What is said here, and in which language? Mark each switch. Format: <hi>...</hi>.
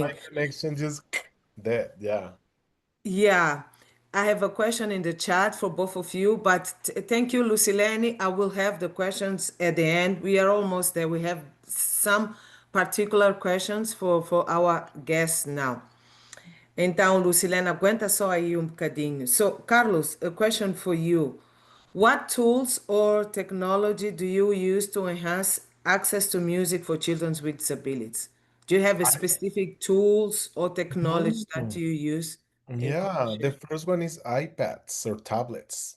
<en>My connection just dead. Yeah. Yeah, I have a question in the chat for both of you, but thank you, Lucilene. I will have the questions at the end. We are almost there. We have some particular questions for our guests now.</en> <pt>Então, Lucilene, aguenta só aí um bocadinho.</pt> <en>So, Carlos, a question for you. What tools or technology do you use to enhance access to music for children with disabilities? Do you have a specific tools or technology that Mhm. you use? Can you Yeah, the share? first one is iPads or tablets.</en>